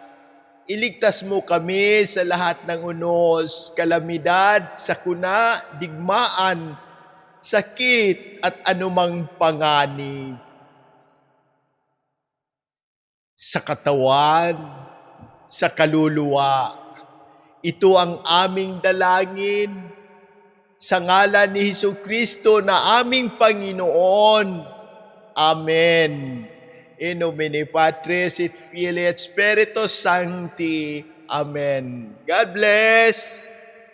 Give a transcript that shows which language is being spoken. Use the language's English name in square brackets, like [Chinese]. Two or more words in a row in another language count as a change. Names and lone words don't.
[Filipino] Iligtas mo kami sa lahat ng unos, kalamidad, sakuna, digmaan, sakit at anumang panganib. Sa katawan, sa kaluluwa, ito ang aming dalangin sa ngalan ni Hesukristo na aming Panginoon. Amen. [Latin] In nomine Patris et Filii et Spiritus Sancti. [English] Amen. God bless.